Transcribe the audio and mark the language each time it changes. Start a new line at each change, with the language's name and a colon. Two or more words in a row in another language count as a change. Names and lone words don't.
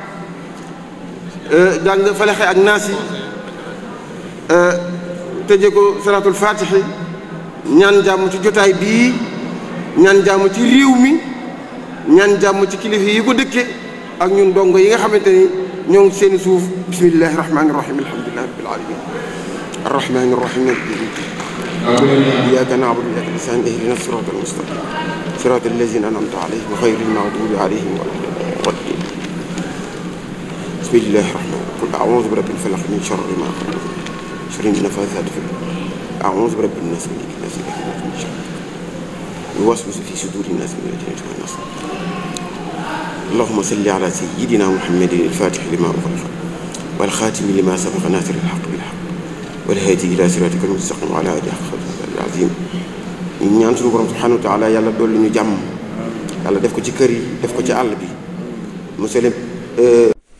Wolof: jàng falaxe ak naasi tëje ko salatul fatihi ñaan jàmm ci jotaay bii ñaan jàmm ci réew mi ñaan jàmm ci kilifa yi ko dëkke ak ñun dongo yi nga xamante ni ñoo ngi seen suuf
Arabic: بسم الله الرحمن الرحيم الحمد لله رب العالمين الرحمن الرحيم إياك نعبد وإياك نستعين اهدنا الصراط المستقيم صراط الذين أنعمت عليهم غير المغضوب عليهم ولا الضالين بسم الله الرحمن قل أعوذ برب الفلق من شر ما خلق شر النفاثات في أعوذ برب الناس ملك الناس إله من شر يوسوس في صدور الناس من الجنة والناس اللهم صل على سيدنا محمد الفاتح لما أغلق والخاتم لما سبق ناصر الحق بالحق والهادي إلى صراطك المستقيم وعلى آله حق قدره العظيم
Wolof: ñaan suñu borom
Arabic: سبحانه وتعالى
Wolof: yàlla dolli ñu jàmm yàlla def ko ci kër yi def ko ci àll bi
French: monsieur le